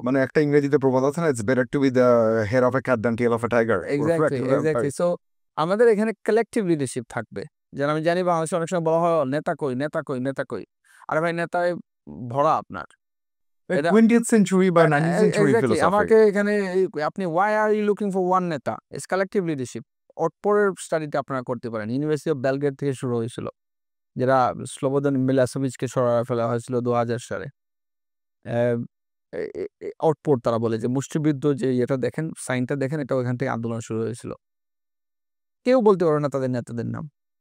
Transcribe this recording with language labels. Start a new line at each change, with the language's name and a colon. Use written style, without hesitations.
Bangla: মানে একটা ইংরেজিতে প্রবাদ আছে না,
English: It's better to be the head of a cat than tail of a tiger. Exactly.
Bangla: So আমাদের এখানে কালেকটিভ লিডারশিপ থাকবে। যেন আমি জানি বাংলাদেশে অনেক সময় বলা হয় নেতা কই, নেতা কই, নেতা কই। আরে ভাই নেতায় ভরা আপনার। এটা
English: 20th century বা 19th century exactly philosophy.
Bangla: আমাকে এখানে আপনি
English: why are you looking for one নেতা? It's collective leadership.
Bangla: পরের স্টাডিটা আপনারা করতে পারেন। ইউনিভার্সিটি অফ বেলগ্রেড থেকে শুরু হয়েছিল। যেটা স্লোবোদান মিলোসেভিচকে সরায় ফেলা হয়েছিল 2000 সালে। আউটপোর্ট তারা বলে যে মুষ্টিবৃদ্ধ যে এটা দেখেন, সাইনটা দেখেন, এটা ওখান থেকে আন্দোলন শুরু হয়েছিল। কেউ বলতে পারবে না তাদের নেতাদের নাম।